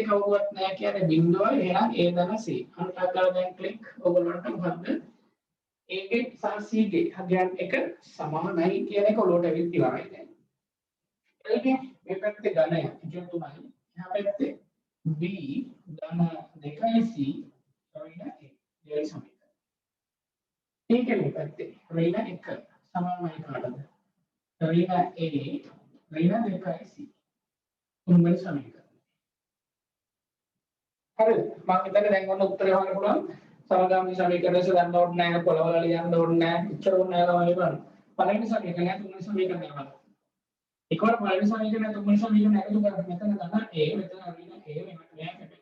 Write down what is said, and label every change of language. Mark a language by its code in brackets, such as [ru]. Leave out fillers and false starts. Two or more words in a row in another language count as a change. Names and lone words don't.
[si] කවුරුවත් නැහැ කියන්නේ බිඳුවයි එහෙනම් A ධන C අන්තක් කරලා දැන් ක්ලික් ඔයගොල්ලන්ට මොකද්ද A ගේ සහ C ගේ හදයන් එක සමානයි කියන එක ඔලුවට ඇවිත් ඉවරයි දැන් L ගේ මේ පැත්තේ ඝනය ඉතින් තුනයි එහා පැත්තේ B ධන 2යි C ඍණ A දෙයි සමීකරණ T ගේ මේ පැත්තේ ඍණ 1 සමානයි කාටද ඍණ A ඍණ 2යි C තුන්වෙනි සමීකරණය. හරිද? මම හිතන්නේ දැන් ඔන්න උත්තරේ හොයන්න පුළුවන්. සමගාමී සමීකරණය ගන්න ඕනේ නැහැ, පොළවල ලියන්න ඕනේ නැහැ. ඉච්චර ඕනේ නැහැ තමයි බලන්න. පළවෙනි සමීකරණය තුන්වෙනි සමීකරණය බලන්න. එකවර පළවෙනි සමීකරණය තුන්වෙනි සමීකරණය එකතු කරලා මෙතන ගන්න A මෙතන ඍණ A මෙතන මෙයා කැපෙනවා.